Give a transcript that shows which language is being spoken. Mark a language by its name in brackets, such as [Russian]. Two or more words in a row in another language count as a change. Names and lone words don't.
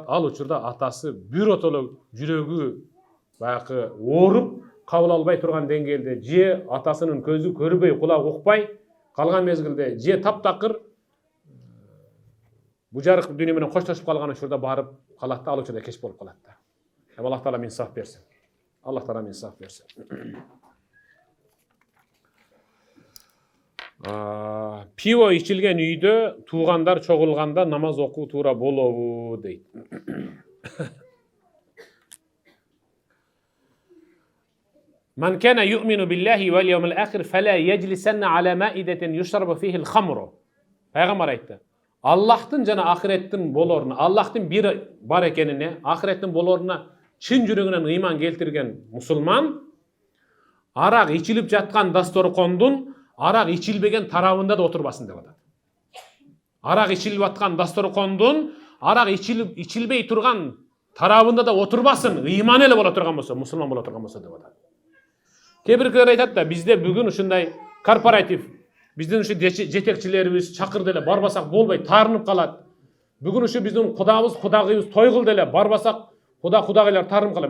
[Kyrgyz] Ал учурда атасы биротоло жүрөгү баягы ооруп, кабыл албай турган деңгээлде, же атасынын көзү көрбөй, кулагы укпай калган мезгилде, же таптакыр bu жарык дүйнө менен коштошуп калган учурда барып калат да, ал учурда кеч болуп калат да. [Arabic] الله تعالى [Kyrgyz] инсаф берсин. Пиво ичилген үйдө туугандар чогулганда намаз окуу туура болобу дейт. [Arabic] من كان يؤمن بالله واليوم الآخر فلا يجلسن على مائدة يشرب فيها الخمر. [Kyrgyz] Пайгамбар айтты. Аллахтын жана ахиреттин болоруна, Аллахтын бир бар экенине, ахиреттин болоруна чын жүрөгүнөн ыйман келтирген мусулман арак ичилип жаткан дасторкондун арак ичилбеген тарабында да отурбасын деп атат. Арак ичилип аткан дасторкондун арак ичилбей турган тарабында да отурбасын, ыйман эле боло турган болсо, мусулман боло турган болсо деп атат. Кээ-биркилер айтат да, бизде бүгүн ушундай корпоратив, биздин ушу жетекчилерибиз чакырды эле барбасак болбойт, таарынып калат. Бүгүн ушу биздин кудабыз, кудагыйыбыз той кылды эле барбасак кудагыйлар таарынып калат.